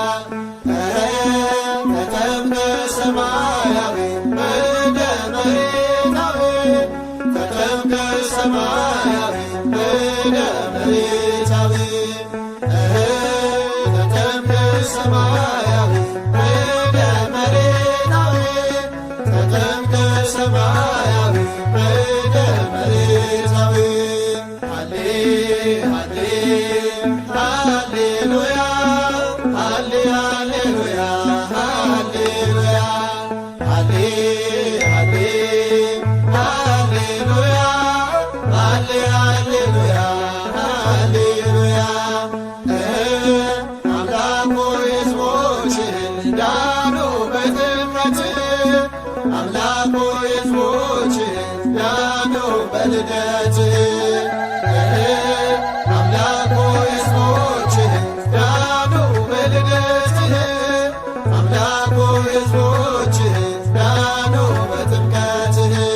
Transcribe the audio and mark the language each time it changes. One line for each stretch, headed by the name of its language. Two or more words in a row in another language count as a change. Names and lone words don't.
Geez: ተጠምቀ ሰማያዊ በደ መሬታዊ ተጠምቀ ሰማያዊ በደ መሬታዊ ተጠምቀ ሰማያዊ በደ መሬታዊ ተጠምቀ ሰማያዊ በደ መሬታዊ ሃሌ ሃሌ ሃሌሉያ ሃሌ ሃሌሉያ ሃሌሉያ ሃሌ ሃሌ ሃሌሉያ ሃሌ ሃሌሉያ ሃሌሉያ
Amharic: አምላክ ሆይ ሕዝቦችህን ዳኑ በጥምቀት አምላክ ሆይ ሕዝቦችህን ዳኑ በልደት አምላክ ሆይ ሕዝቦችህን ዳኑ በልደትህ አምላክ ሆይ ሕዝቦችህን ዳኑ በጥምቀትህ